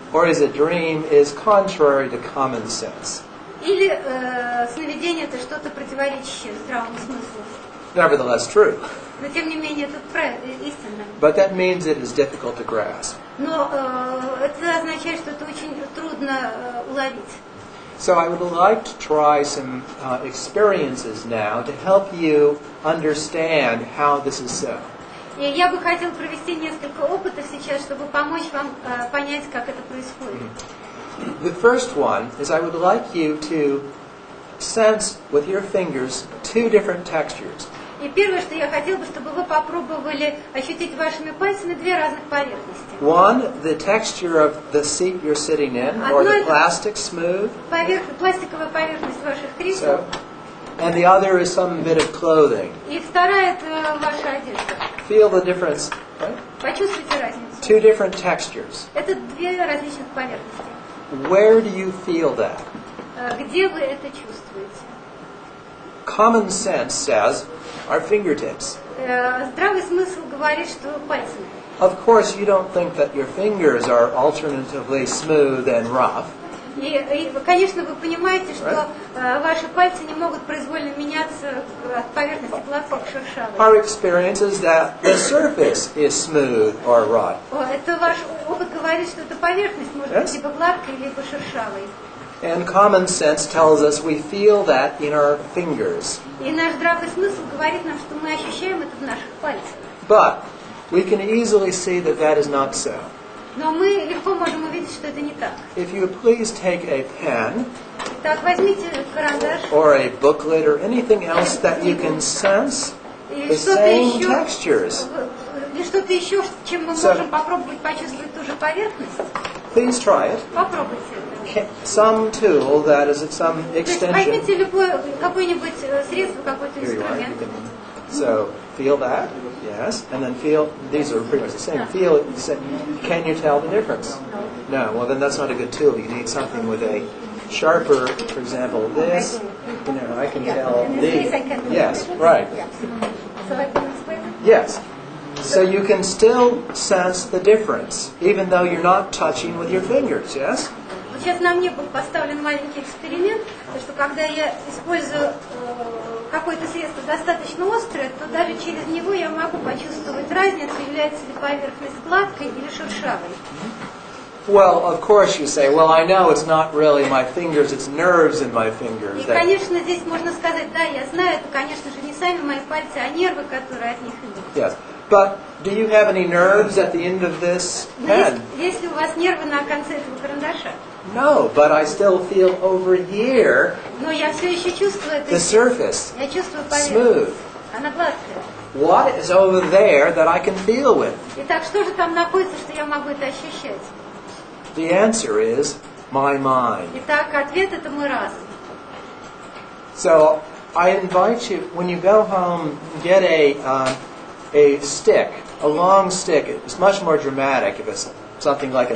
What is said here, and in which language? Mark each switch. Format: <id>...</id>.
<en>Or is a dream is contrary to common sense.</en> <ru>Или сновидение это что-то противоречащее здравому смыслу.</ru> <en>Nevertheless true.</en> <ru>Но тем не менее это истинно.</ru> <en>But that means it is difficult to grasp.</en> <ru>Но это означает, что это очень трудно уловить.</ru> <en>So I would like to try some experiences now to help you understand how this is so.</en> <ru>И я бы хотела провести несколько опытов сейчас, чтобы помочь вам понять, как это происходит.</ru> <en>The first one is I would like you to sense with your fingers two different textures.</en> <ru>И первое, что я хотела бы, чтобы вы попробовали ощутить вашими пальцами две разных поверхности.</ru> <en>One, the texture of the seat you're sitting in, or the plastic smooth.</en> <ru>Пластиковая поверхность ваших кресел.</ru> <en>And the other is some bit of clothing.</en> <ru>И вторая это ваша одежда.</ru> <en>Feel the difference, right?</en> <ru>Почувствуйте разницу.</ru> <en>Two different textures.</en> <ru>Это две различных поверхности.</ru> <en>Where do you feel that?</en> <ru>Где вы это чувствуете?</ru> <en>Common sense says our fingertips.</en> <ru>Здравый смысл говорит, что пальцами.</ru> <en>Of course, you don't think that your fingers are alternatively smooth and rough.</en> <ru>И, конечно, вы понимаете, что ваши пальцы не могут произвольно меняться от поверхности гладкой к шершавой.</ru> <en>Our experience is that the surface is smooth or rough.</en> <ru>Это ваш опыт говорит, что эта поверхность может быть либо гладкой, либо шершавой.</ru> <en>And common sense tells us we feel that in our fingers.</en> <ru>И наш здравый смысл говорит нам, что мы ощущаем это в наших пальцах.</ru> <en>But we can easily see that that is not so.</en> <ru>Но мы легко можем увидеть, что это не так.</ru> <en>If you please take a pen,</en> <ru>Так, возьмите карандаш.</ru> <en>or a booklet, or anything else that you can sense the same textures.</en> <ru>Или что-то еще, чем мы можем попробовать почувствовать ту же поверхность.</ru> <en>Please try it.</en> <ru>Попробуйте это.</ru> <en>Some tool that is at some extension.</en> <ru>Возьмите какое-нибудь средство, какой-то инструмент.</ru> <en>So feel that, yes, and then feel. These are pretty much the same. Feel it. Can you tell the difference? No. Well, then that's not a good tool. You need something with a sharper. For example, this. You know, I can tell these. Yes, right. So I can explain. Yes. So you can still sense the difference, even though you're not touching with your fingers. Yes.</en> <ru>Сейчас на мне был поставлен маленький эксперимент, что когда я использую какое-то средство достаточно острое, то даже через него я могу почувствовать разницу, является ли поверхность гладкой или шершавой.</ru> <en>Well, of course you say, well, I know it's not really my fingers, it's nerves in my fingers.</en> <ru>И, конечно, здесь можно сказать, да, я знаю, это, конечно же, не сами мои пальцы, а нервы, которые от них идут.</ru> <en>Yes. But do you have any nerves at the end of this pen?</en> <ru>Есть ли у вас нервы на конце этого карандаша?</ru> <en>No, but I still feel over here</en> <ru>Но я все еще чувствую это.</ru> <en>the surface,</en> <ru>Я чувствую поверхность.</ru> <en>smooth.</en> <ru>Она гладкая.</ru> <en>What is over there that I can feel with?</en> <ru>Итак, что же там находится, что я могу это ощущать?</ru> <en>The answer is my mind.</en> <ru>Итак, ответ это мой разум.</ru> <en>So I invite you, when you go home, get a stick, a long stick. It's much more dramatic if it's something like a</en>